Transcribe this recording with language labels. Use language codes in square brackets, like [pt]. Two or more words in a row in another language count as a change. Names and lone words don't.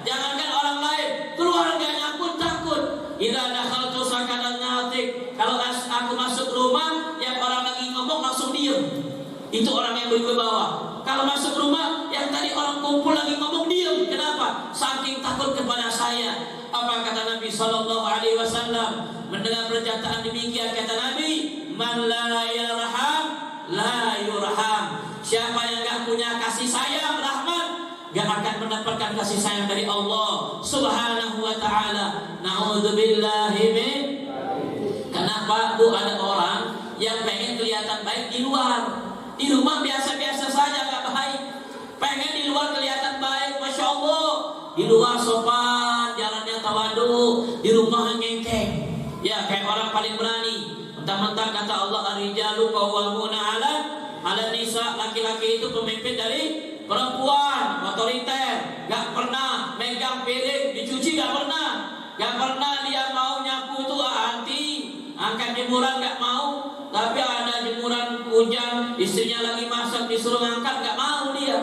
[id] Jangankan orang lain, keluarganya pun takut. [ar] إذا دخلت سكنا ناطق, [id] kalau aku masuk rumah yang orang lagi ngomong langsung diem. Itu orang yang berwibawa. Kalau masuk rumah yang tadi orang kumpul lagi ngomong diem. Kenapa? Saking takut kepada saya. Apa kata Nabi [ar] صلى الله عليه وسلم? [id] Mendengar pernyataan demikian kata Nabi, [ar] من لا يرحم لا يرحم. [id] Siapa yang gak punya kasih sayang, rahmat, gak akan mendapatkan kasih sayang dari Allah [ar] سبحانه وتعالى. نعوذ بالله من. [id] Kenapa Bu ada orang yang pengen kelihatan baik di luar, di rumah biasa-biasa saja gak baik, pengen di luar kelihatan baik, [ar] ما شاء الله, [id] di luar sopan, jalannya tawadu, di rumah ngengkeng. Ya kayak orang paling berani. Mentang-mentang kata Allah, [ar] الرجال قوامون على النساء, [id] laki-laki itu pemimpin dari perempuan, otoriter, gak pernah megang piring dicuci, gak pernah dia mau nyapu itu anti, angkat jemuran gak mau. Tapi ada jemuran hujan, istrinya lagi masak disuruh ngangkat gak mau dia.